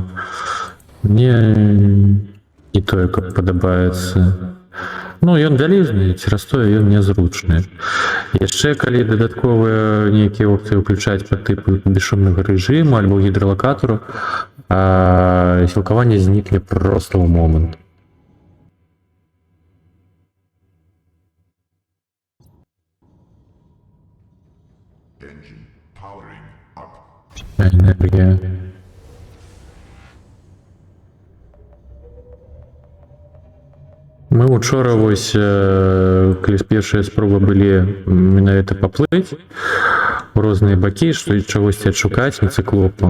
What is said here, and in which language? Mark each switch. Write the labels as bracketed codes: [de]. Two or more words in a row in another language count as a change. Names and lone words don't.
[be] Мне не тое, каб падабаецца. Ён вялізны, цераз тое ён нязручны. Яшчэ калі дадатковыя нейкія опцыі ўключаць па тыпу бесшумнага рэжыму альбо гідралакатару, сілкаванне знікне проста ў момант. [en] Engine powering up. [be] Энергія. Мы учора вось, калі першыя спробы былі менавіта паплыць у розныя бакі, што чагосьці адшукаць на цыклопу.